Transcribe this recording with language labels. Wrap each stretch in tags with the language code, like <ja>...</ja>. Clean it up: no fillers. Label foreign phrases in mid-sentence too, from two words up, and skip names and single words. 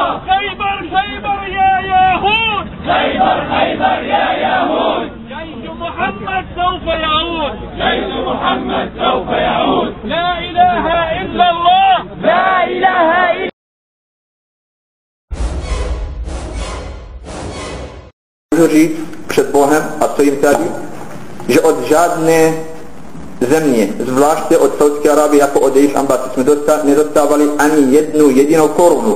<ar>خيبر خيبر يا يهود، خيبر خيبر يا يهود، جيش محمد سوف يعود، جيش محمد سوف يعود. لا اله الا الله، لا اله الا</ar> <cs>říct před Bohem, a co jim tady, že od žádné země, zvláště od Saudské Arábie, jako od jejich ambassy, jsme nedostávali ani jednu jedinou korunu.</cs>